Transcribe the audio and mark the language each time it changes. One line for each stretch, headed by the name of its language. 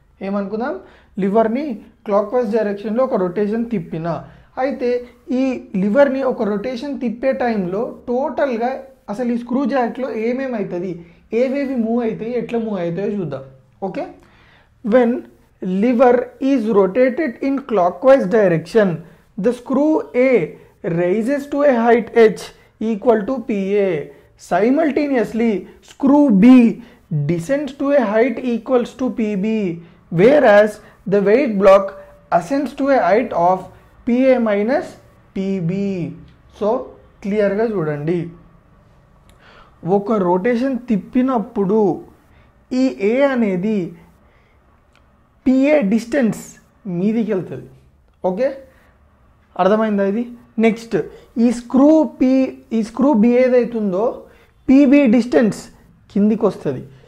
Telugu: ఏమనుకుందాం, లివర్ని clock wise డైరెక్షన్లో ఒక rotation తిప్పినా. అయితే ఈ లివర్ని ఒక రొటేషన్ తిప్పే టైంలో టోటల్గా అసలు ఈ స్క్రూ జాక్లో ఏమేమవుతుంది, ఏవేవి మూవ్ అవుతాయి, ఎట్లా మూవ్ అవుతాయో చూద్దాం.
English: Okay, when lever is rotated in clockwise direction, the screw A raises to a height h equal to PA. Simultaneously, screw B descends to a height equals to PB, whereas the weight block ascends to a height of PA minus PB.
Telugu: So క్లియర్గా చూడండి, ఒక rotation తిప్పినప్పుడు ఈ ఏ అనేది PA distance మీదికి వెళ్తుంది. Okay, అర్థమైందా ఇది? Next ఈ స్క్రూ బి ఏదైతుందో పీబీ డిస్టెన్స్ కిందికి వస్తుంది.